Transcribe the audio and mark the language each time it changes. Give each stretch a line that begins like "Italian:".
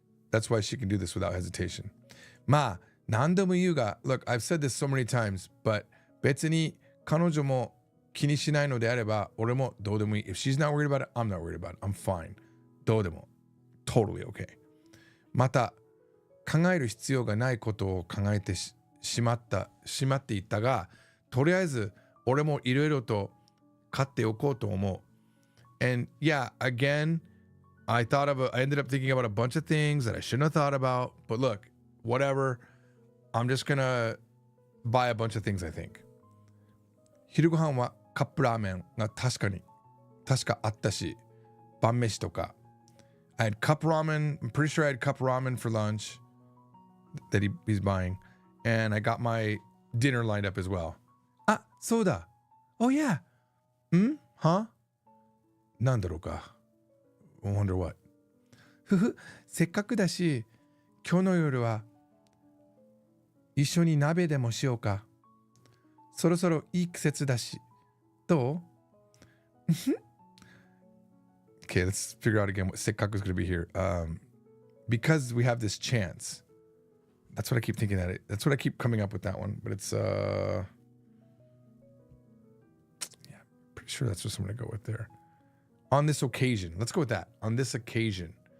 English: That's why she can do this without hesitation.
Japanese: Ma, nandemo yu ga.
English: Look, I've said this so many times, but
Japanese: 別に彼女も気にしないのであれば、俺もどうでもいい.
English: If she's not worried about it, I'm not worried about it. I'm fine. どうでも totally okay.
Japanese: また、考える必要がないことを考えてしまっていったが、とりあえず俺もいろいろと買っておこうと思う.
English: And yeah, again, I ended up thinking about a bunch of things that I shouldn't have thought about. But look, whatever. I'm just gonna buy a bunch of things, I think.
Japanese: 昼ご飯はカップラーメンが確かあったし、晩飯とか.
English: I had cup ramen. I'm pretty sure I had cup ramen for lunch that he's buying. And I got my dinner lined up as well. Ah, soda. Oh yeah. Huh?
Japanese: なんだろうか.
English: I wonder what.
Japanese: ふふ、せっかくだし、今日の夜は一緒に鍋でもしようか。そろそろいい季節だし。どう?
English: Okay, let's figure out again what せっかく is going to be here. Because we have this chance. That's what I keep thinking that's what I keep coming up with that one. But it's yeah, pretty sure that's what I'm going to go with there. On this occasion. Let's go with that. On this occasion.